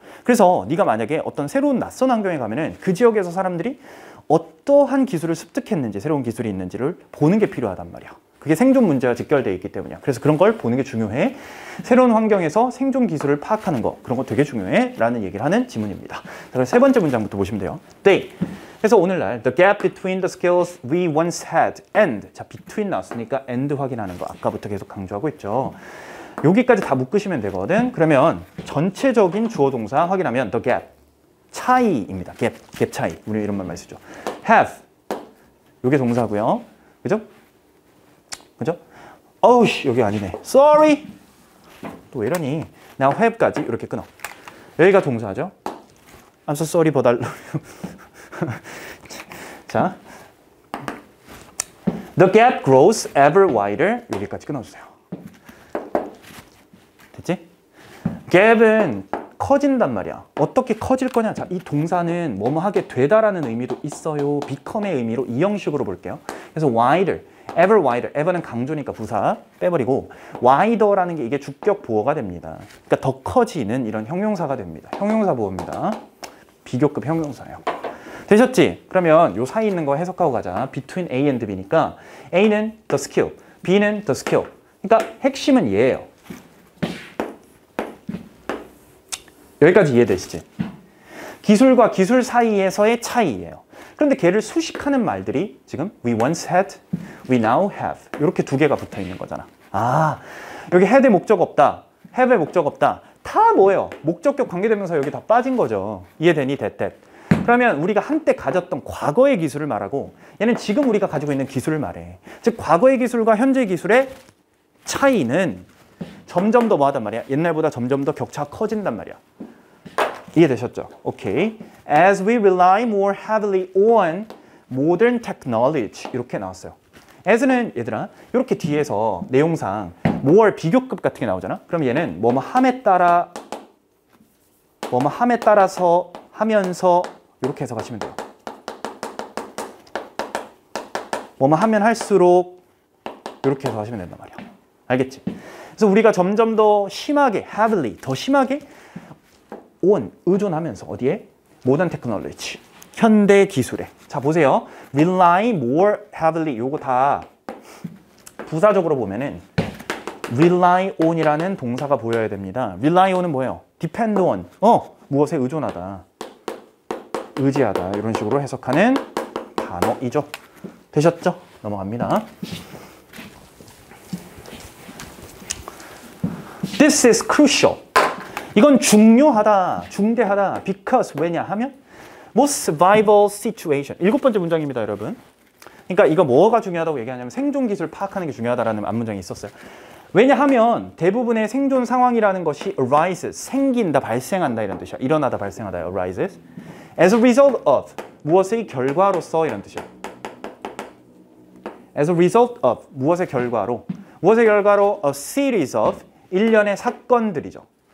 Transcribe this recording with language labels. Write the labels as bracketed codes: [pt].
[ko] 그래서 네가 만약에 어떤 새로운 낯선 환경에 가면은 그 지역에서 사람들이 어떠한 기술을 습득했는지, 새로운 기술이 있는지를 보는 게 필요하단 말이야. 그게 생존 문제와 직결되어 있기 때문이야. 그래서 그런 걸 보는 게 중요해. 새로운 환경에서 생존 기술을 파악하는 거, 그런 거 되게 중요해 라는 얘기를 하는 지문입니다. 그래서 세 번째 문장부터 보시면 돼요. [en] They. [ko] 그래서 오늘날 [en] the gap between the skills we once had and, [ko] 자, between 나왔으니까 and 확인하는 거 아까부터 계속 강조하고 있죠. 여기까지 다 묶으시면 되거든. 그러면 전체적인 주어 동사 확인하면 [en] the gap, [ko] 차이입니다. 갭 차이. 우리 이런 말 많이 쓰죠. have, 이게 동사고요. 그죠? 그죠? 어우, 여기 아니네. [en] sorry. [ko] 또 왜 이러니? [en] now have [ko] 까지 이렇게 끊어. 여기가 동사죠. [en] I'm so sorry 버달러. 자, the gap grows ever wider. [ko] 여기까지 끊어주세요. 됐지? 갭은 커진단 말이야. 어떻게 커질 거냐? 자, 이 동사는 뭐뭐 하게 되다라는 의미도 있어요. become의 의미로 이 형식으로 볼게요. 그래서 [en] wider, ever wider. [ko] ever는 강조니까 부사 빼버리고 wider라는 게 이게 주격 보어가 됩니다. 그러니까 더 커지는 이런 형용사가 됩니다. 형용사 보어입니다. 비교급 형용사예요. 되셨지? 그러면 요 사이 있는 거 해석하고 가자. [en] between A and B니까 A는 the skill, B는 the skill. [ko] 그러니까 핵심은 얘예요. 여기까지 이해되시지? 기술과 기술 사이에서의 차이예요. 그런데 걔를 수식하는 말들이 지금 [en] we once had, we now have [ko] 이렇게 두 개가 붙어 있는 거잖아. 아, 여기 had의 목적 없다, have의 목적 없다. 다 뭐예요? 목적격 관계대명사 여기 다 빠진 거죠. 이해되니? that. 그러면 우리가 한때 가졌던 과거의 기술을 말하고 얘는 지금 우리가 가지고 있는 기술을 말해. 즉 과거의 기술과 현재 기술의 차이는 점점 더 뭐하단 말이야? 옛날보다 점점 더 격차가 커진단 말이야. 이해되셨죠? 오케이. [en] As we rely more heavily on modern technology [ko] 이렇게 나왔어요. as는 얘들아 이렇게 뒤에서 내용상 more 비교급 같은 게 나오잖아. 그럼 얘는 뭐뭐 함에 따라서 하면서 이렇게 해석하시면 돼요. 뭐뭐 하면 할수록 이렇게 해석하시면 된단 말이야. 알겠지? 그래서 우리가 점점 더 심하게, heavily, 더 심하게 on, 의존하면서 어디에? 모던 테크놀로지, 현대 기술에. 자, 보세요. [en] rely more heavily, [ko] 요거 다 부사적으로 보면은 rely on이라는 동사가 보여야 됩니다. rely on은 뭐예요? depend on, 무엇에 의존하다, 의지하다 이런 식으로 해석하는 단어이죠. 되셨죠? 넘어갑니다. [en] This is crucial. [ko] 이건 중요하다, 중대하다. [en] Because [ko] 왜냐 하면 [en] most vital situation. [ko] 7번째 문장입니다, 여러분. 그러니까 이거 뭐가 중요하다고 얘기하냐면 생존 기술 파악하는 게 중요하다라는 앞문장이 있었어요. 왜냐하면 대부분의 생존 상황이라는 것이 arises, 생긴다, 발생한다 이런 뜻이야. 일어나다, 발생하다, arises. [en] As a result of, [ko] 무엇의 결과로서 이런 뜻이야. [en] As a result of, [ko] 무엇의 결과로. 무엇의 결과로 [en] a series of, [ko] 일련의 사건들이죠.